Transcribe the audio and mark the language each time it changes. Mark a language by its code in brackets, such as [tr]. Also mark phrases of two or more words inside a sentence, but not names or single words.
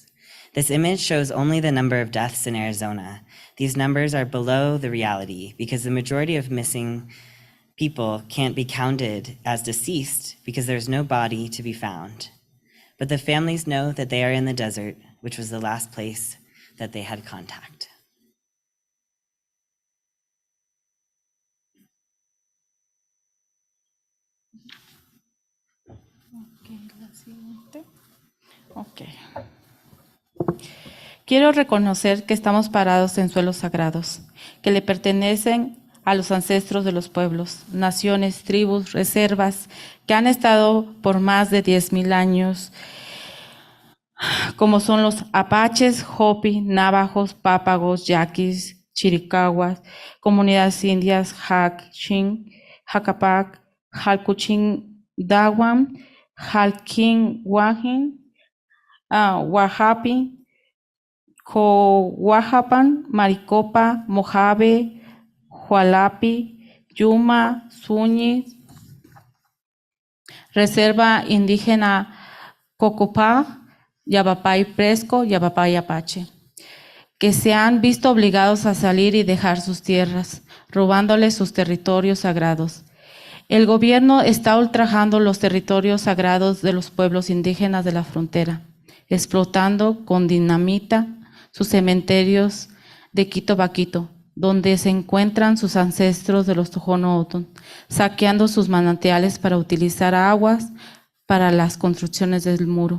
[en] This image shows only the number of deaths in Arizona. These numbers are below the reality because the majority of missing people can't be counted as deceased because there's no body to be found. But the families know that they are in the desert, which was the last place that they had contact. Okay. [es] Quiero reconocer que estamos parados en suelos sagrados, que le pertenecen a los ancestros de los pueblos, naciones, tribus, reservas, que han estado por más de 10,000 años, como son los apaches, hopi, navajos, pápagos, yaquis, chiricahuas, comunidades indias, Hakchin, Hacapac, Halcuchin, Dawan, Halkin, Wajin, Wahapi, Coahuapan, Maricopa, Mojave, Hualapi, Yuma, Suñi, Reserva Indígena Cocopá, Yabapay Presco, Yabapay Apache, que se han visto obligados a salir y dejar sus tierras, robándoles sus territorios sagrados. El gobierno está ultrajando los territorios sagrados de los pueblos indígenas de la frontera, explotando con dinamita sus cementerios de Quito Baquito, donde se encuentran sus ancestros de los Tohono O'odham, saqueando sus manantiales para utilizar aguas para las construcciones del muro.